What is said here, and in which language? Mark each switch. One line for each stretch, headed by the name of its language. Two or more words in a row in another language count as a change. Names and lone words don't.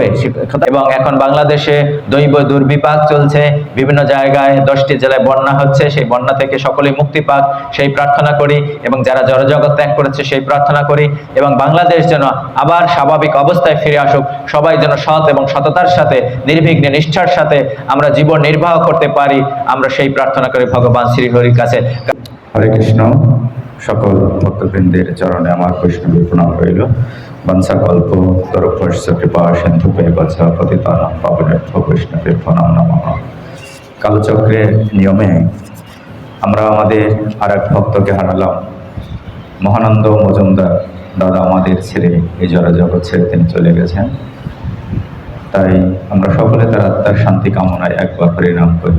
Bangla: এবং এখন বাংলাদেশে দৈব দুর্বিপাক চলছে, বিভিন্ন জায়গায় 10টি জেলায় বন্যা হচ্ছে, সেই বন্যা থেকে সকলেই মুক্তি পাক সেই প্রার্থনা করি, এবং যারা জড়জগৎ ত্যাগ করেছে সেই প্রার্থনা করি, এবং বাংলাদেশ যেন আবার স্বাভাবিক অবস্থায় ফিরে আসুক, সবাই যেন সৎ এবং সততার সাথে নির্বিঘ্নে নিষ্ঠার সাথে আমরা জীবন নির্বাহ করতে পারি, আমরা সেই প্রার্থনা করি ভগবান শ্রীহরির কাছে। হরে কৃষ্ণ। সকল ভক্তবৃন্দের চরণে আমার বৈষ্ণবের প্রণাম রইল।
Sanskrit: বংশা কল্প তরুপস্য কৃপা সিন্ধু বচ্ছা পতিতানাং পাবনেভ্যো বৈষ্ণবেভ্যো নমো নমঃ।
Bangla: কালচক্রের নিয়মে আমরা আমাদের আর এক ভক্তকে হারালাম। মহানন্দ মজুমদার দাদা আমাদের ছেড়ে এই জড়জগৎ ছেড়ে তিনি চলে গেছেন। তাই আমরা সকলে তার আত্মার শান্তি কামনায় একবার হরে নাম করি।